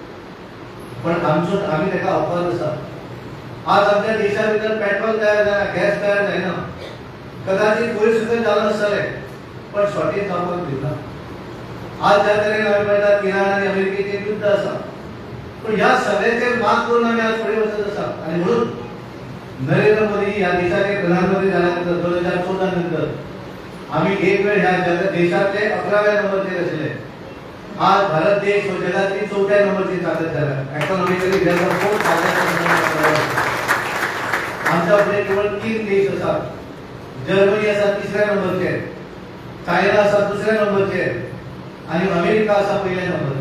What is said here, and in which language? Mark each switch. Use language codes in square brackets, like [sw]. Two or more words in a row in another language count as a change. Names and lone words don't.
[kok] पण आमी ताका अपवाद आसा आज आमच्या देशा भितर पेट्रोल तयार जायना गॅस तयार जायना कदाचित पयस सुद्दां जालें आसतलें पण शॉर्टेज जावपाक दिवना आज ज्या तरेन आमी पळयतात इराण आनी अमेरिकेचें युद्ध आसा पण ह्या सगळ्याचेर मात करून आमी आज फुडें वचत आसा आनी म्हणून नरेंद्र मोदी ह्या देशाचे प्रधानमंत्री जाल्या नंतर 2014 नंतर आम्ही एक वेळ ह्या देशातले 11व्या नंबरचे असले. [mr] आज भारत देश व जगातली 4थ्या नंबरची ताकद झाला. इकॉनॉमिकली जगात खूप आमच्याकडे केवळ 3 देश असतात. जर्मनी असा 3ऱ्या नंबरचे, चायना असा 2ऱ्या नंबरचे आणि अमेरिका असा 1ल्या नंबरचे.